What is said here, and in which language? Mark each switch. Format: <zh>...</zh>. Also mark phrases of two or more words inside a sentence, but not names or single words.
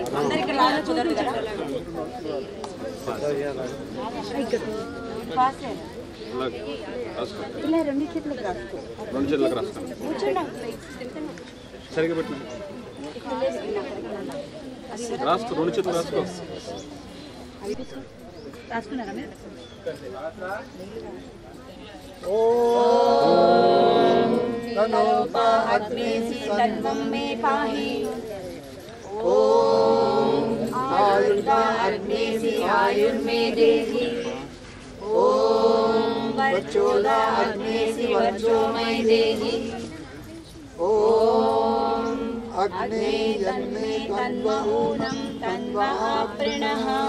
<te>అందరు ఇక్కడ రాగా కుదరదు కదా. ఇలా రెండు చేతులకు రాసుకో. సరిగా పెట్టిన రాసుకో, రెండు చేతులు రాసుకో. రాసుకున్నారా మీరు?</te> <sa>तन्वं मे पाहि ॐ आयुर्दा अग्नेसि आयुर्मे देहि ॐ वचोदा अग्नेसि वचो मयि देहि ॐ अग्ने यन्मे तन्वहूनं तन्वाप्रणः</sa>